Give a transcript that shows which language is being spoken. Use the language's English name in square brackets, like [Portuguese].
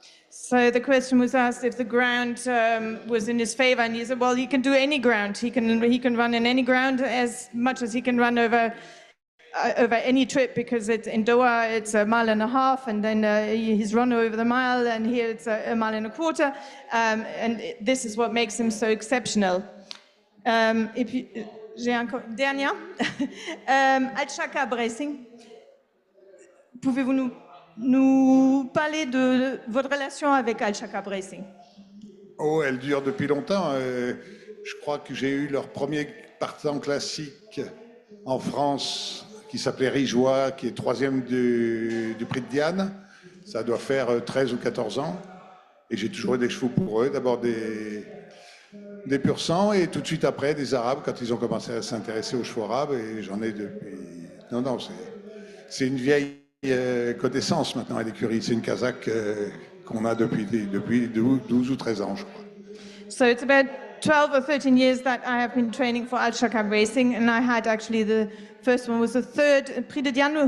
[English] So the question was asked if the ground was in his favor, and he said, well, he can do any ground. He can run in any ground as much as he can run over any trip, because in Doha it's a mile and a half, and then he's run over the mile, and here it's a mile and a quarter, and this is what makes him so exceptional. [French] Et puis, j'ai encore dernière. Al Shakab Racing. Pouvez-vous nous parler de votre relation avec Al Shakab Racing? Oh, elle dure depuis longtemps. Je crois que j'ai eu leur premier partant classique en France, qui s'appelait Rijois, qui est 3e du prix de Diane. Ça doit faire 13 ou 14 ans. Et j'ai toujours eu des chevaux pour eux. D'abord des pur sang, et tout de suite après des Arabes quand ils ont commencé à s'intéresser aux chevaux arabes, et j'en ai depuis... Non, c'est une vieille connaissance maintenant à l'écurie. C'est une Kazakh qu'on a depuis 12 ou 13 ans, je crois. [English] So it's about 12 or 13 years that I have been training for Al Shakab Racing, and I had actually the first one was the third Prix de Diane.